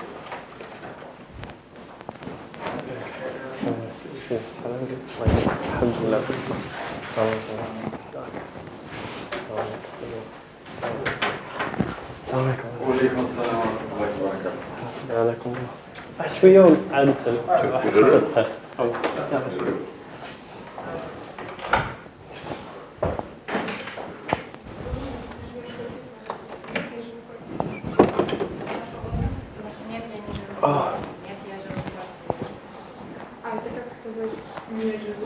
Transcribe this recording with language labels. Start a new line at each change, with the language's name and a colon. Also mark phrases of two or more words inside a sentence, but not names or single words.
Arabic: الحمد لله. السلام عليكم. وعليكم السلام ورحمة الله وبركاته. عليكم الله. شوية عاد نسلم.
Russian: Нет, я не живу. А. Нет, я живу в Москве. А это как сказать не живу?